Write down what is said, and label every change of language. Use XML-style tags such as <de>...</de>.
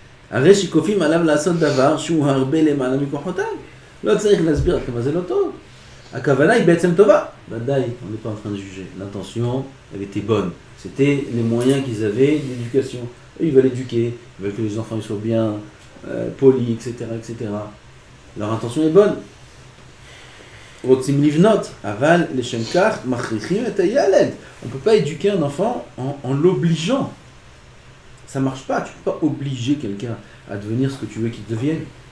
<he>הרי שיקופים עליו לעשות דבר שהוא הרבה למעלה מכוחותיו. לא צריך להסביר עד כמה זה לא טוב. הכוונה היא בעצם טובה. ודאי,</he> <fr>on n'est pas en train de juger. L'intention, elle était bonne. C'était les moyens qu'ils avaient d'éducation. Eux, ils veulent éduquer, ils veulent que les enfants ils soient bien polis, etc., etc. Leur intention est bonne.</fr> <he>רוצים לבנות, אבל לשם כך מכריחים את הילד.</he> <fr>On ne peut pas éduquer un enfant en l'obligeant. Ça marche pas, tu peux pas obliger quelqu'un à devenir ce que tu veux qu'il devienne.</fr>